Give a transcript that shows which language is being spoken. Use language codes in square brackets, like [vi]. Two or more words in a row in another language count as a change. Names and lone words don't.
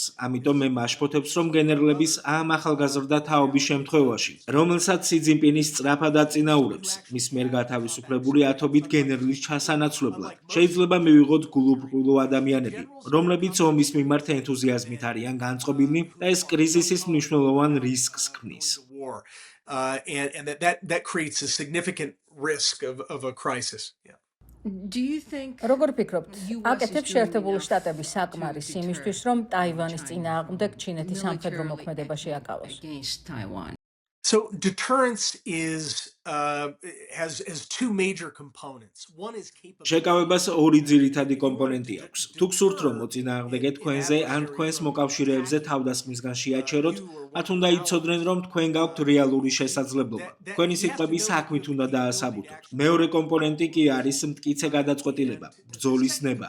[ka] ამიტომ მე მაშფოთებს, რომ გენერლების ამ ახალგაზრდა თაობის შემთხვევაში, რომელსაც სი ძინპინი სწრაფად აწინაურებს, მის მიერ გათავისუფლებული ათობით გენერლის ჩასანაცვლებლად, შეიძლება მივიღოთ გულუბრყვილო ადამიანები, რომლებიც ომის მიმართ ენთუზიაზმით არიან განწყობილნი და ეს კრიზისის მნიშვნელოვან რისკს ქმნის. [en] And that creates a significant risk of a crisis. Yeah. Do you think [ka] როგორ ფიქრობთ, აკეთებს შეერთებული შტატები საკმარის იმისთვის, რომ ტაივანის წინააღმდეგ ჩინეთი სამხედრო მოქმედება შეაკავოს? [en] against Taiwan? So deterrence has two major components. One is capability. [ka] შეკავებას ორი ძირითადი კომპონენტი აქვს. თუ გსურთ, რომ მოწინააღმდეგე თქვენზე ან თქვენს მოკავშირეებზე თავდასხმისგან შეაჩეროთ, მათ უნდა იცოდნენ, რომ თქვენ გაქვთ რეალური შესაძლებლობა. თქვენი სიტყვები საქმით უნდა დაასაბუთოთ. მეორე კომპონენტი კი არის მტკიცე გადაწყვეტილება, ბრძოლის ნება.